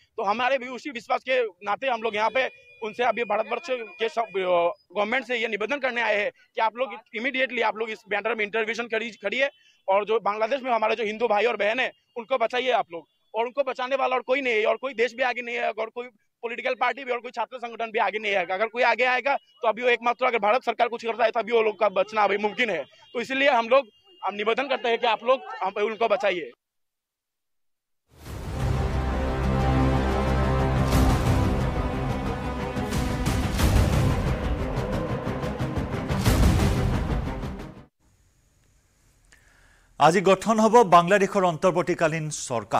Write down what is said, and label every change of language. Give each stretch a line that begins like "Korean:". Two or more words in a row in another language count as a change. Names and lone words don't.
Hindi: तो हमारे भी उसी विश्वास के नाते हम लोग यहाँ पे उनसे अभी भारतवर्ष के गवर्नमेंट से ये निवेदन करने आए हैं कि आप लोग इमीडिएटली आप लोग इस मैटर में इंटरवेंशन करिए, और जो बांग्लादेश में हमारे जो हिंदू भाई और बहन है उनको बचाइए आप लोग। और उनको बचाने वाला और कोई नहीं है, और कोई देश भी आगे नहीं है, और कोई
English: political party
Hindi: भी और कोई छात्र संगठन भी आगे नहीं आएगा। अगर कोई आगे आएगा तो अभी वो एकमात्र अगर भारत सरकार कुछ करता है तभी वो लोग का बचना अभी मुमकिन है। तो इसलिए हम लोग निवेदन करते हैं कि आप लोग उनको बचाइए।
Assamese: আজি গঠন হ'ব বাংলাদেশৰ অন্তৰ্বৰ্তীকালীন চৰকাৰ।